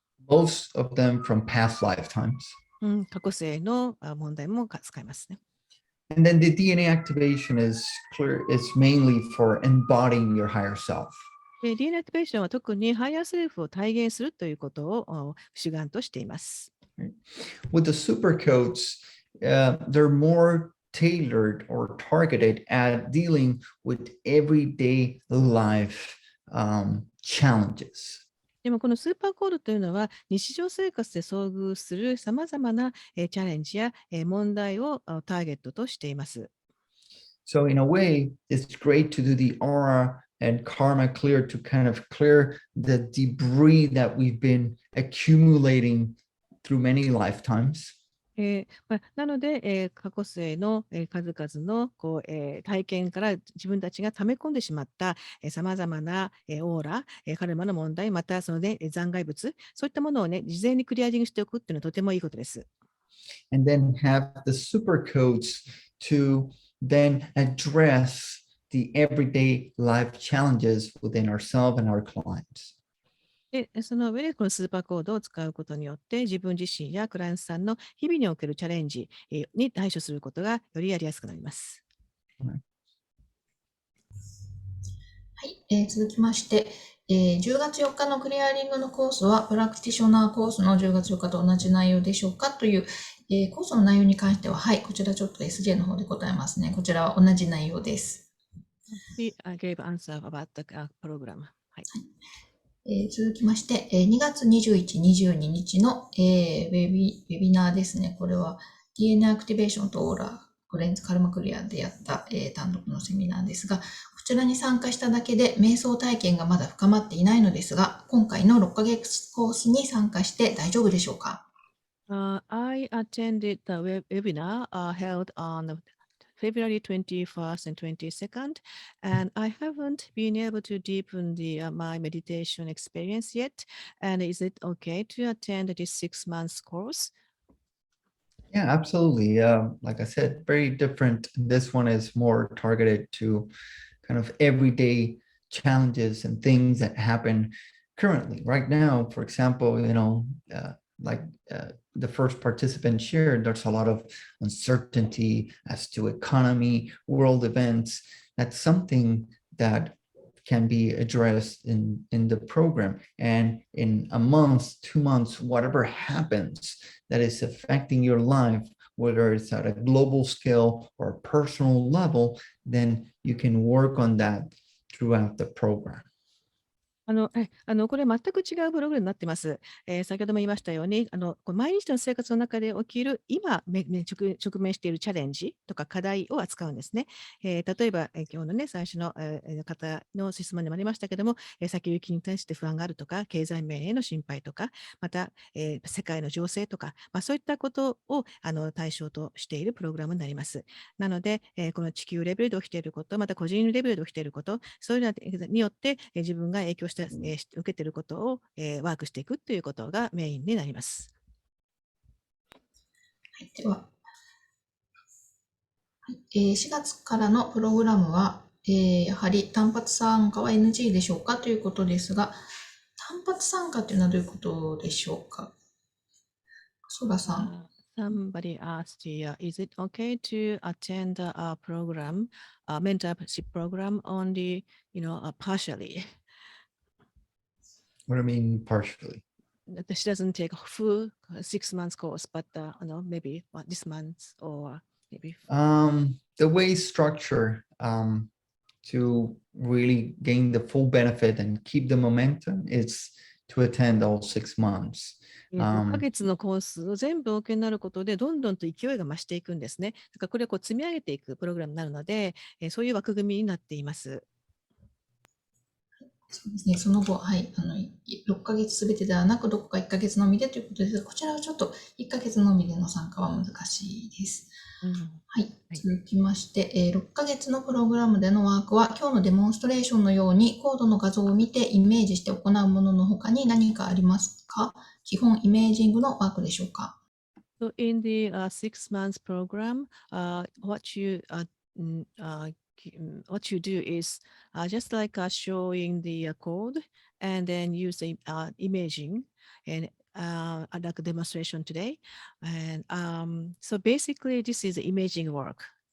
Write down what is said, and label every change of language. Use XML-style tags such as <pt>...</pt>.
<en>Most of them from past lifetimes.</en> <ja>過去世の問題も使いますね。</ja> <en>And then the DNA activation is clear. It's mainly for embodying your higher self.</en> <ja>DNA アクティベーションは特にハイヤーセルフを体現するということを主眼としています。</ja> <en>With the super codes, they're more tailored or targeted at dealing with everyday life challenges.</en> <ja>でもこのスーパーコードというのは日常生活で遭遇するさまざまなチャレンジや問題をターゲットとしています。</ja> <en>So in a way, it's great to do the aura and karma clear to kind of clear the debris that we've been accumulating through many lifetimes.</en> <ja>なので、過去世の数々の体験から自分たちが溜め込んでしまったさまざまなオーラ、カルマの問題、またその、残骸物、そういったものをね、事前にクリアリングしておくっていうのはとてもいいことです。</ja> <en>And then have the super codes to then address the everyday life challenges within ourselves and our clients.</en> <ja>で、その上でこのスーパーコードを使うことによって、自分自身やクライアントさんの日々におけるチャレンジに対処することがよりやりやすくなります。はい、続きまして、10月4日のクリアリングのコースは、プラクティショナーコースの10月4日と同じ内容でしょうかという、コースの内容に関しては、はい、こちらちょっと SJ の方で答えますね。こちらは同じ内容です。</ja> <en>I gave answer about the program.</en> <ja>はい。続きまして、2月21、22日の、ウェビナーですね。これは DNA アクティベーションとオーラ、クレンズカルマクリアでやった、単独のセミナーですが、こちらに参加しただけで瞑想体験がまだ深まっていないのですが、今回の6ヶ月コースに参加して大丈夫でしょうか？</ja> <en>I attended the webinar held on February 21st and 22nd, and I haven't been able to deepen my meditation experience yet. And is it okay to attend this 6 months course? Yeah, absolutely. Like I said, very different. This one is more targeted to kind of everyday challenges and things that happen currently. Right now, for example, the first participant shared, there's a lot of uncertainty as to economy, world events. That's something that can be addressed in the program. And in a month, 2 months, whatever happens that is affecting your life, whether it's at a global scale or a personal level, then you can work on that throughout the program.</en> <ja>これ全く違うプログラムになっています。先ほども言いましたように、毎日の生活の中で起きる今直面しているチャレンジとか課題を扱うんですね。例えば、今日のね、最初の、方の質問にもありましたけども、先行きに対して不安があるとか、経済面への心配とか、また、世界の情勢とか、そういったことを対象としているプログラムになります。なので、この地球レベルで起きていること、また個人レベルで起きていること、そういうのによって、自分が影響して受けていることを、ワークしていくということがメインになります。はい、では、4月からのプログラムは、やはり単発参加は NG でしょうかということですが、単発参加というのはどういうことでしょうか？ソラさん。</ja> <en>Somebody asked you, is it okay to attend a program, a mentorship program only, partially? What do you mean partially? She doesn't take a full 6 months course, but maybe this month or maybe. The way structure to really gain the full benefit and keep the momentum is to attend all 6 months.</en> <ja>6ヶ月のコースを全部お受けになることで、どんどんと勢いが増していくんですね。だからこれを積み上げていくプログラムになるので、そういう枠組みになっています。そうですね、その後、はい、6ヶ月すべてではなく、どこか1ヶ月のみでということですが、こちらはちょっと1ヶ月のみでの参加は難しいです。はい、続きまして、6ヶ月のプログラムでのワークは、今日のデモンストレーションのように、コードの画像を見てイメージして行うものの他に何かありますか？基本イメージングのワークでしょうか？</ja> <en>So in the 6 months program, what you do is just like showing the code and then use the imaging and like a demonstration today. And so basically, this is imaging work.</en>